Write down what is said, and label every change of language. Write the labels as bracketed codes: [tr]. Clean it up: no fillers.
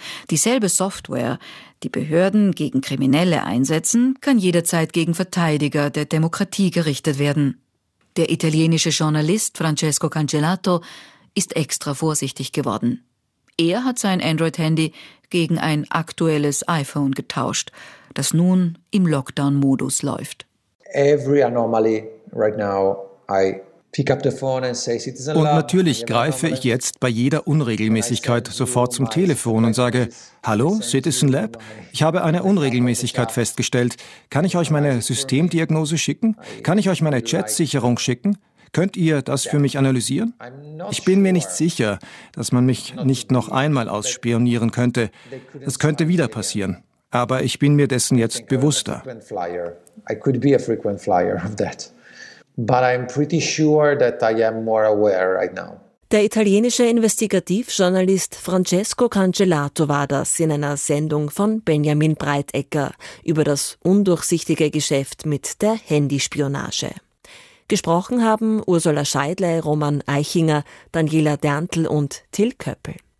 [de] Dieselbe Software, die Behörden gegen Kriminelle einsetzen, kann jederzeit gegen Verteidiger der Demokratie gerichtet werden. Der italienische Journalist Francesco Cancellato ist extra vorsichtig geworden. Er hat sein Android-Handy gegen ein aktuelles iPhone getauscht, das nun im Lockdown-Modus läuft. [en] Every anomaly right now I pick up the phone and say, [de] Citizen Lab. Und natürlich greife ich jetzt bei jeder Unregelmäßigkeit sofort zum Telefon und sage, hallo, Citizen Lab, ich habe eine Unregelmäßigkeit festgestellt. Kann ich euch meine Systemdiagnose schicken? Kann ich euch meine Chatsicherung schicken? Könnt ihr das für mich analysieren? Ich bin mir nicht sicher, dass man mich nicht noch einmal ausspionieren könnte. Das könnte wieder passieren. Aber ich bin mir dessen jetzt bewusster. [en] But I'm pretty sure that I am more aware right now. [de] Der italienische Investigativjournalist Francesco Cancellato war das in einer Sendung von Benjamin Breitecker über das undurchsichtige Geschäft mit der Handyspionage. Gesprochen haben Ursula Scheidle, Roman Eichinger, Daniela Derntl und Till Köppel.